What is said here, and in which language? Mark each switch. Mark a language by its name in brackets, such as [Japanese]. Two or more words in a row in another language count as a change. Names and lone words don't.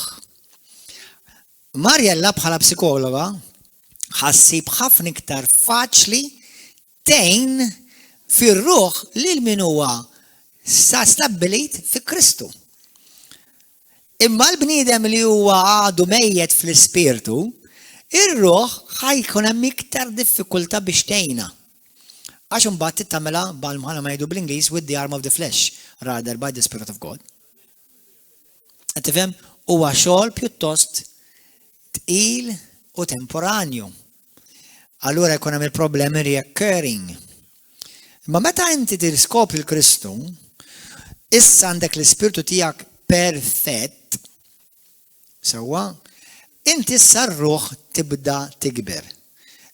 [Maltese] Marjella bħala psikologa ħassib ħafna iktar faċli tgħin fir-ruħ lil min huwa stabbilit fi Kristu. Imma l-bniedem li huwa għadu mejjed fl-ispirtu, ir-ruħ ħajkun hemm iktar diffikultà biex tgħinha. Għax imbagħad tittamela bħalma ngħidu bl-Ingliż [English] with the arm of the flesh rather by the Spirit of God. [Maltese] Tifhem, huwa xogħol pjuttost tqil u temporanju. Allura jkun hemm il-problemi reoccurring. Ma meta inti tiskopri l-Kristu, issa għandek l-ispirtu tiegħek perfett, sewwa, inti issa r-ruħ tibda tikber.